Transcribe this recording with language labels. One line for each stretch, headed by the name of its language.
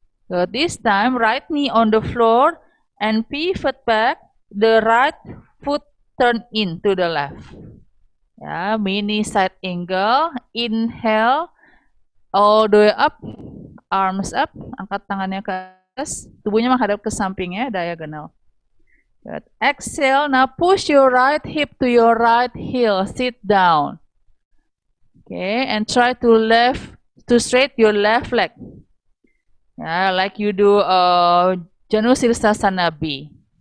English: So this time, right knee on the floor and pivot back. The right foot turn in to the left. Mini side angle. Inhale, all the way up, arms up.
Indonesian: Angkat tangannya ke atas, tubuhnya menghadap ke samping ya, diagonal.
English: Good. Exhale, now push your right hip to your right heel, sit down. Okay, and try to straight your left leg. Like you do Janu Sirsasana B.